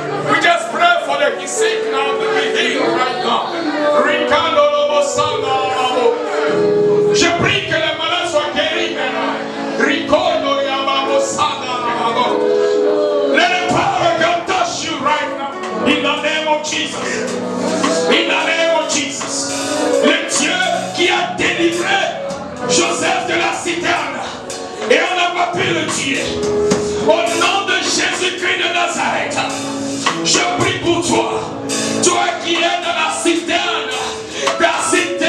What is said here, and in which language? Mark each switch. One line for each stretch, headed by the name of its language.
English: We just pray for the sick now to be healed right now.
French: Je prie que les malades soient guéris maintenant.
English: Let the power of God touch you right now. In the name of Jesus. In the name of Jesus.
French: Le Dieu qui a délivré Joseph de la citerne. Et on n'a pas pu le tuer. Au nom de Jésus-Christ de Nazareth. Je prie pour toi. Toi qui es dans la citerne.